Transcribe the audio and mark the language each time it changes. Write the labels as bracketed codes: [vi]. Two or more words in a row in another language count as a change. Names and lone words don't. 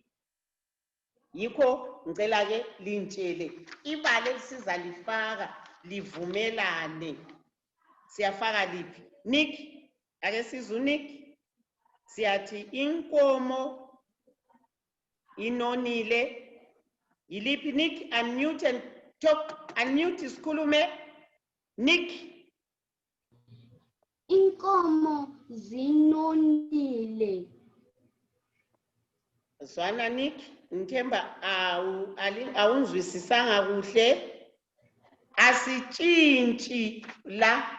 [nd] Yikho ngicela ke lintshele ibala esizalifaka livumelane. Siyafaka liphi? Nick, ake sizu Nick. Siyathi inkomo inonile. Yiliphi Nick? [en] Unmute and talk. [nd] Unmute isikhulume. Nick. Inkomo zinonile. Zwana Nick, ngithemba awungizwisisanga kuhle. Asitshintshi la.